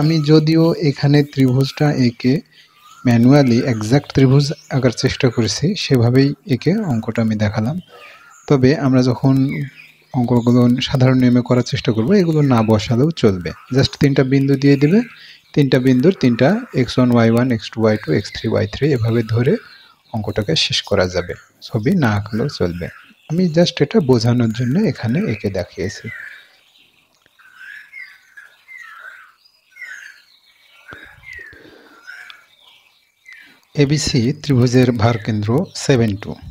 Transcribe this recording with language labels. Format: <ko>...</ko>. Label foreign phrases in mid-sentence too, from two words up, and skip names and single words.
<bn>আমি যদিও এখানে ত্রিভুজটা এঁকে</bn> <en>manually exact</en> <bn>ত্রিভুজ আঁকার চেষ্টা করেছি, সেভাবেই এঁকে অঙ্কটা আমি দেখালাম। তবে আমরা যখন অঙ্কগুলো সাধারণ নিয়মে করার চেষ্টা করব, এগুলো না বসালেও চলবে। জাস্ট 3টা বিন্দু দিয়ে দিবে, 3টা বিন্দুর 3টা x1 y1 x2 y2 x3 y3 এভাবে ধরে অঙ্কটাকে শেষ করা যাবে, ছবি না আঁকলেও চলবে। আমি জাস্ট এটা বোঝানোর জন্য এখানে এঁকে দেখিয়েছি। এবিসি ত্রিভুজের ভারকেন্দ্র 7 2।</bn>